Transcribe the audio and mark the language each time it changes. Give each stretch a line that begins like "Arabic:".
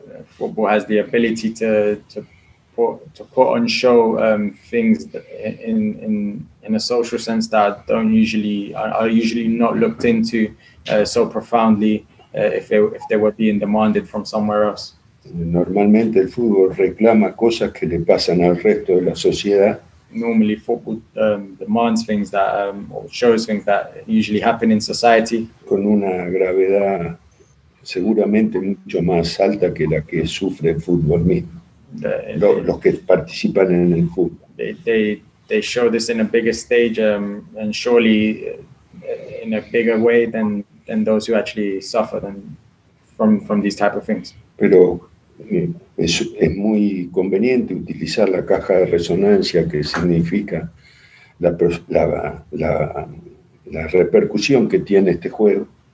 English: Football has the ability to put on show things in a social sense that are usually not looked into so profoundly if they were being demanded from somewhere else.
Spanish: Normalmente el fútbol reclama cosas que le pasan al resto de la sociedad.
English: Normally football demands things that or shows things that usually happen in society.
Spanish: Con una gravedad seguramente mucho más alta que la que sufre el fútbol mismo. Los que participan en el fútbol.
English: They show this in a bigger stage and surely in a bigger way than those who actually suffer from these type of things.
Spanish: Pero es muy conveniente utilizar la caja de resonancia, que significa la repercusión que tiene este juego.